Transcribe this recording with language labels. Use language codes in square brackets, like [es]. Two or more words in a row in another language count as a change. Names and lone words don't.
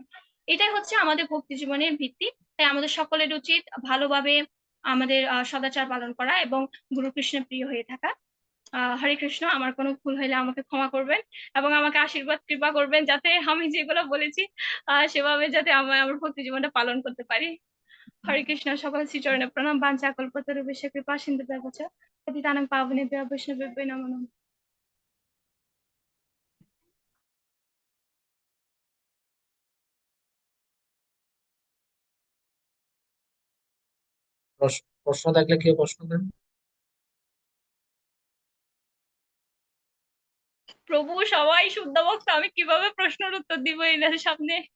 [bn] এটাই হচ্ছে আমাদের ভক্তি জীবনের ভিত্তি। তাই আমাদের সকলের উচিত ভালোভাবে আমাদের সদাচার পালন করা এবং গুরু কৃষ্ণের প্রিয় হয়ে থাকা। হরে কৃষ্ণ। আমার কোনো ভুল হইলে আমাকে ক্ষমা করবেন, এবং আমাকে আশীর্বাদ কৃপা করবেন যাতে আমি যেগুলো বলেছি সেভাবে যাতে আমার ভক্তি জীবনটা পালন করতে পারি। হরে কৃষ্ণ। সকল শ্রীচরণে প্রণাম। [sa] বাঞ্ছা কল্পতরুভ্যশ্চ কৃপা সিন্ধুভ্যেব চ পতিতানাং পাবনেভ্যো বৈষ্ণবেভ্যো নমো নমঃ। [bn] প্রশ্ন থাকলে কেউ প্রশ্ন দেন। প্রভু, সবাই শুদ্ধ ভক্ত, আমি কিভাবে প্রশ্নের উত্তর দিব এনার সামনে?